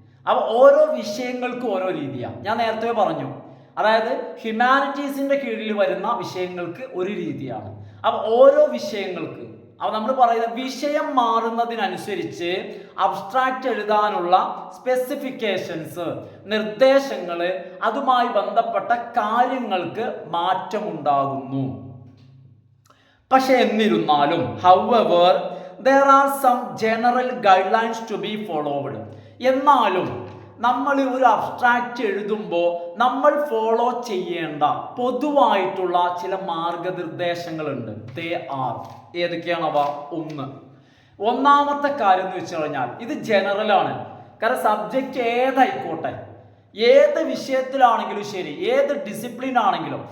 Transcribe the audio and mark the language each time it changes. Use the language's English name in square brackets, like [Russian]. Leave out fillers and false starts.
[Malayalam] അപ്പോൾ ഓരോ വിഷയങ്ങൾക്കും ഓരോ രീതിയാണ്. ഞാൻ നേരത്തെ പറഞ്ഞു, അതായത് ഹ്യൂമാനിറ്റീസിന്റെ കീഴിൽ വരുന്ന വിഷയങ്ങൾക്ക് ഒരു രീതിയാണ്. അപ്പോൾ ഓരോ വിഷയങ്ങൾക്ക് അപ്പോൾ നമ്മൾ പറയുന്ന വിഷയം മാറുന്നതിനനുസരിച്ച് അബ്സ്ട്രാക്റ്റ് എഴുതാനുള്ള സ്പെസിഫിക്കേഷൻസ്, നിർദ്ദേശങ്ങൾ, അതുമായി ബന്ധപ്പെട്ട കാര്യങ്ങൾക്ക് മാറ്റമുണ്ടാകുന്നു. പക്ഷെ എന്നിരുന്നാലും [English] however there are some general guidelines to be followed. [Malayalam] എന്നാലും നമ്മൾ ഒരു അബ്സ്ട്രാക്റ്റ് എഴുതുമ്പോൾ നമ്മൾ ഫോളോ ചെയ്യേണ്ട പൊതുവായിട്ടുള്ള ചില മാർഗനിർദ്ദേശങ്ങളുണ്ട്. [English] they are, [Malayalam] ഏതൊക്കെയാണവ? ഒന്നാമത്തെ കാര്യം എന്ന് വെച്ച് കഴിഞ്ഞാൽ ഇത് ജനറലാണ്. കാരണം സബ്ജക്റ്റ് ഏതായിക്കോട്ടെ, ഏത് വിഷയത്തിലാണെങ്കിലും ശരി, ഏത് ഡിസിപ്ലിൻ ആണെങ്കിലും.